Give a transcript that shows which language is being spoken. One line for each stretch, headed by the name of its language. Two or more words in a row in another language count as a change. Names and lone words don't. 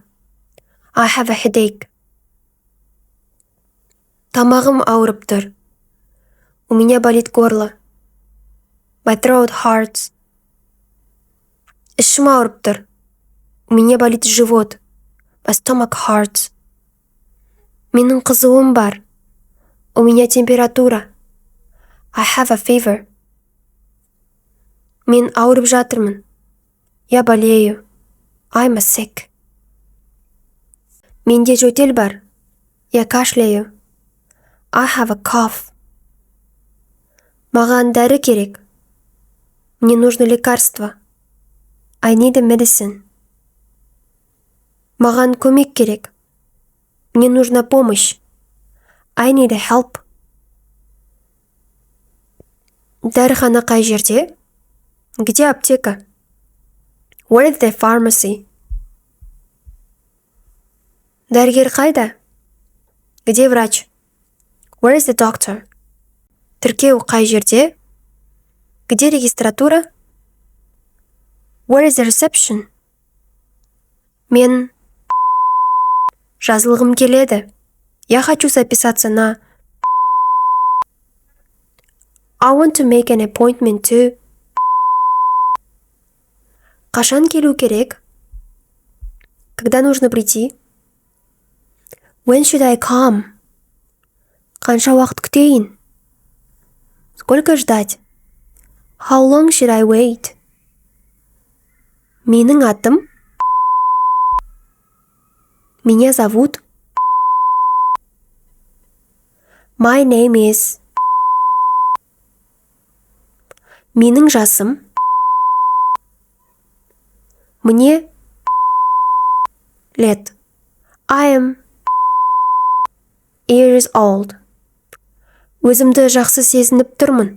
English: I have a headache.
Kazakh: Тамағым ауырып тұр.
Russian: У меня болит горло.
English: My throat hurts.
Kazakh: Ішім ауырып тұр.
Russian: У меня болит живот.
English: My stomach hurts.
Kazakh: Менің қызуым бар.
Russian: У меня температура.
English: I have a fever.
Kazakh: Мен ауырып жатырмын.
Russian: Я болею.
English: I'm sick.
Kazakh: Менде жөтел бар.
Russian: Я кашляю.
English: I have a cough.
Kazakh: Маған дәрі керек.
Russian: Мне нужно лекарство.
English: I need a medicine.
Kazakh: Маған көмек керек.
Russian: Мне нужна помощь.
English: I need a help.
Kazakh: Дәріхана қай жерде?
Russian: Где аптека?
English: Where is the pharmacy?
Kazakh: Дәрігер қайда?
Russian: Где врач?
English: Where is the doctor?
Kazakh: Тіркеу қай жерде?
Russian: Где регистратура?
English: Where is the reception?
Kazakh: Мен жазылғым келеді.
Russian: Я хочу записаться на...
English: I want to make an appointment to...
Kazakh: Қашан келу керек?
Russian: Когда нужно прийти?
English: When should I come?
Kazakh: Қанша уақыт күтейін?
Russian: Сколько ждать?
English: How long should I wait?
Kazakh: Менің атым?
Russian: Меня зовут?
English: My name is...
Kazakh: Менің жасым?
Russian: Мне лет.
English: I am years old.
Kazakh: Өзімді жақсы сезініп тұрмын.